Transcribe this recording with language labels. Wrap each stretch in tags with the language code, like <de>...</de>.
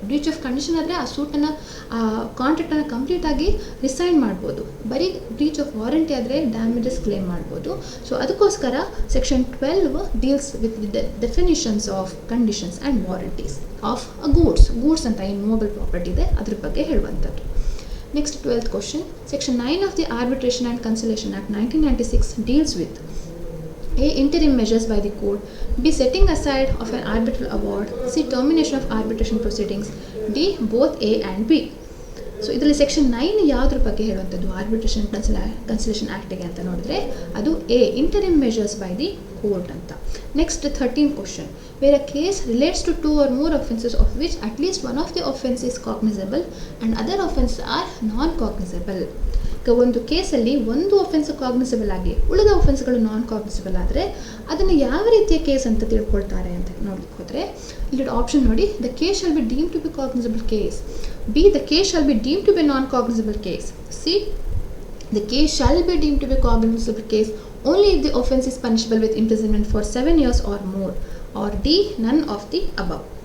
<kn>Breach of condition ಆದರೆ ಆ ಸೂಟನ್ನು, ಆ ಕಾಂಟ್ರಾಕ್ಟನ್ನು ಕಂಪ್ಲೀಟಾಗಿ ರಿಸೈನ್ ಮಾಡ್ಬೋದು. ಬರೀ ಬ್ರೀಚ್ ಆಫ್ ವಾರಂಟಿ ಆದರೆ ಡ್ಯಾಮೇಜಸ್ ಕ್ಲೇಮ್ ಮಾಡ್ಬೋದು. ಸೊ ಅದಕ್ಕೋಸ್ಕರ section 12</kn> <en>deals with the definitions of conditions and warranties of goods</en> <kn>ಅಂತ ಏನು ಮೂವಬಲ್ ಪ್ರಾಪರ್ಟಿ ಇದೆ ಅದ್ರ ಬಗ್ಗೆ ಹೇಳುವಂಥದ್ದು.</kn> <en>Next 12th question, section 9 of the Arbitration and Conciliation Act 1996 deals with A. Interim measures by the court, B. Setting aside of an arbitral award, C. Termination of arbitration proceedings, D. Both A and B.</en> <kn>So ಇದರಲ್ಲಿ section 9 ಯಾವುದ್ರ ಬಗ್ಗೆ ಹೇಳುವಂಥದ್ದು arbitration conciliation ಆ್ಯಕ್ಟಿಗೆ ಅಂತ ನೋಡಿದ್ರೆ ಅದು A,</kn> <en>interim measures by the court</en> <kn>ಅಂತ.</kn> <en>Next 13th question, where a case relates to 2 or more offences of which at least one of the offence is cognizable and other offences are non-cognizable.</en> <kn>ಈಗ ಒಂದು ಕೇಸಲ್ಲಿ ಒಂದು offence cognisable ಆಗಿ ಉಳಿದ ಒಫೆನ್ಸ್ಗಳು ನಾನ್ cognisable ಆದರೆ ಅದನ್ನು ಯಾವ ರೀತಿಯ ಕೇಸ್ ಅಂತ ತಿಳ್ಕೊಳ್ತಾರೆ ಅಂತ ನೋಡ್ಲಿಕ್ಕೆ ಹೋದರೆ ಇಲ್ಲಿ ಆಪ್ಷನ್ ನೋಡಿ,</kn> <en>The case shall be deem to be cognizable case, B the case shall be deem to be non cognizable case, C the case shall be deem to be cognizable case only if the offence is punishable with imprisonment for 7 years or more, or D, none of the above.</en>